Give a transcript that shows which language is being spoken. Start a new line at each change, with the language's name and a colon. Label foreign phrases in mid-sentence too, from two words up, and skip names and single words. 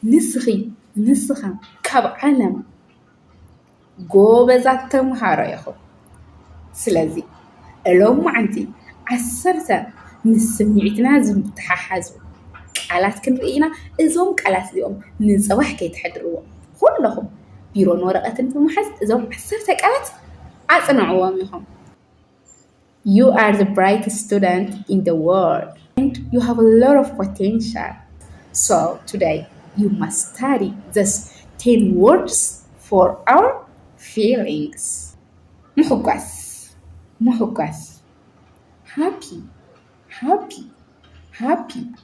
Tigrinya: ንስኻ ካብ ዓለም ጎበዛት ተምሃሮ ኢኹም ስለዚ እሎም ማዓንቲ 10 ምስ ስምዒትና ዝተሓሓዙ ቃላት ክንርኢ ኢና እዞም ቃላት እዚኦም ንፅባሕ ከይትሕድርዎ ኩለኹም ቢሮን ወረቐትን ብምሓዝ እዞም 10 ቃላት ኣጽንዕዎም ኢኹም
English: You are the brightest student in the world and you have a lot of potential. So today you must study these 10 words for our feelings. محقس happy